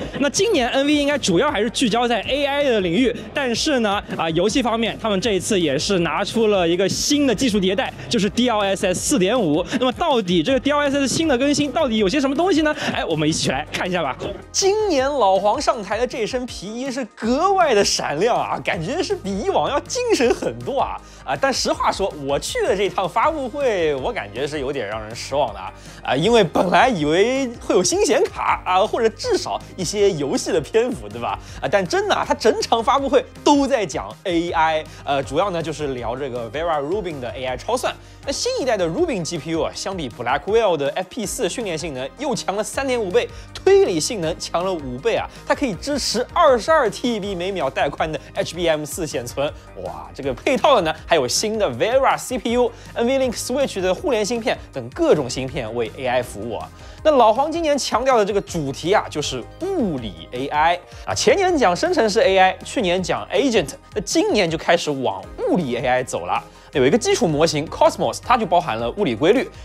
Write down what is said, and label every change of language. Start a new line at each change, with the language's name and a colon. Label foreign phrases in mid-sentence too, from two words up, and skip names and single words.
Chinese: 那今年 NV 應該主要還是聚焦在 AI 的領域，但是呢，遊戲方面，他們這一次也是拿出了一個新的技術迭代，就是 DLSS 4.5。那麼到底這個 DLSS 新的更新到底有些什麼東西呢？哎，我們一起來看一下吧。今年老黃上台的這身皮衣是格外的閃亮啊，感覺是比以往要精神很多啊。但實話說，我去的這趟發布會，我感覺是有點讓人失望的啊，因為本來以為會有新顯卡啊，或者至少一些遊戲的篇幅，對吧？但真的他整場發布会都在講 AI，主要呢就是聊這個 Vera Rubin 的 AI 超算。那新一代的 Rubin GPU 啊，相比 Blackwell 的 FP4 訓練性能又強了3.5倍，推理性能強了5倍啊，它可以支持22 TB 每秒带寬的 HBM4 顯存，哇，這個配套的呢還有新的 Vera CPU、NVLink Switch 的互聯芯片等各種芯片為 AI 服務啊。那老黃今年強調的這個主題啊，就是物理 AI 啊。前年講生成式 AI， 去年講 Agent， 那今年就開始往物理 AI 走了。有一個基礎模型 Cosmos， 它就包含了物理規律。